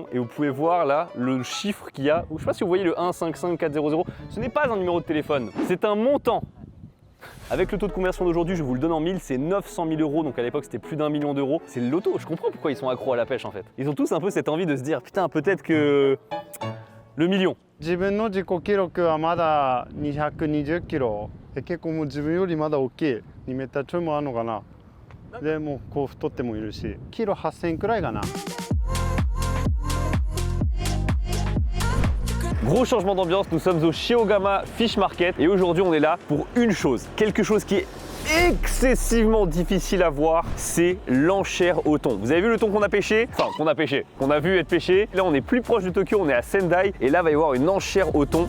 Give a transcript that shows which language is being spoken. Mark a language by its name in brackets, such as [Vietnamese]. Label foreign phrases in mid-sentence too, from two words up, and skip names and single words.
[French] Et vous pouvez voir là le chiffre qu'il y a. Je sais pas si vous voyez le 155400. Ce n'est pas un numéro de téléphone, c'est un montant. Avec le taux de conversion d'aujourd'hui, je vous le donne en 1000, c'est 900 000 euros, donc à l'époque c'était plus d'1 million d'euros. C'est le loto, je comprends pourquoi ils sont accros à la pêche en fait. Ils ont tous un peu cette envie de se dire, putain peut-être que le million. [Japanese] 自分の自己記録はまだ220キロ結構もう自分よりまだ大きい2メーターちょいもあるのかなでもうこう太ってもいるしキロ8000くらいかな [French] Gros changement d'ambiance, nous sommes au Shiogama Fish Market et aujourd'hui on est là pour une chose, quelque chose qui est excessivement difficile à voir, c'est l'enchère au thon. Vous avez vu le thon qu'on a pêché? Enfin, qu'on a vu être pêché. Là on est plus proche de Tokyo, on est à Sendai et là va y avoir une enchère au thon.